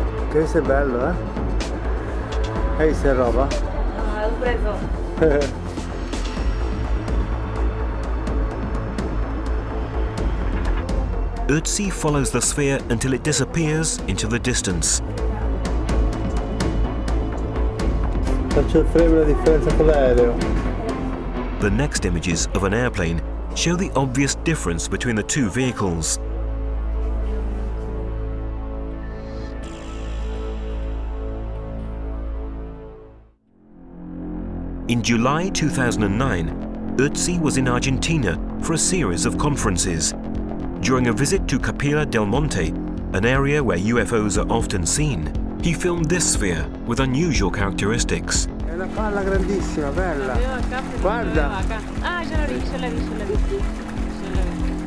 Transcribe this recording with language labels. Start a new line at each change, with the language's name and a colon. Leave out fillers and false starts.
Italian: Questo è bello, eh? Hai visto roba? Ah, l'ho preso.
English: Ursi follows the sphere until it disappears into the distance.
Italian: Faccio il frame la differenza con l'aereo.
English: The next images of an airplane show the obvious difference between the two vehicles. In July 2009, Ursi was in Argentina for a series of conferences. During a visit to Capilla del Monte, an area where UFOs are often seen, he filmed this sphere with unusual characteristics.
Italian: È una palla grandissima, bella. Guarda. Ah, ce l'ho visto, ce l'ho visto, ce l'ho visto.